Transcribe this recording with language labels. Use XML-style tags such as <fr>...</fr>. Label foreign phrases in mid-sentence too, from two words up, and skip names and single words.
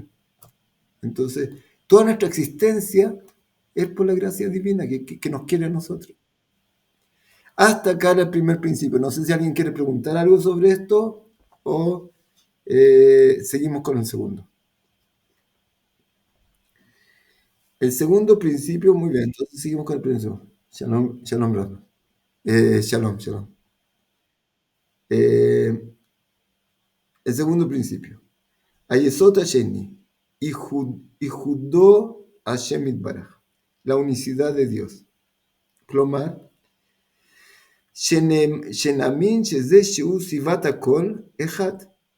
<es>Entonces, toda nuestra existencia es por la gracia divina que nos quiere a nosotros. Hasta acá era el primer principio. No sé si alguien quiere preguntar algo sobre esto o seguimos con el segundo. El segundo principio, muy bien, entonces seguimos con el principio.</es> <he>שלום, שלום, Rafa. שלום, שלום.</he> <es>El segundo principio.</es> <he>היסוד השני, ייחודו השם יתברך.</he> <es>La unicidad de Dios.</es> <he>כלומר, שנאמין שזה שהוא סיבת הכל אחד.</he>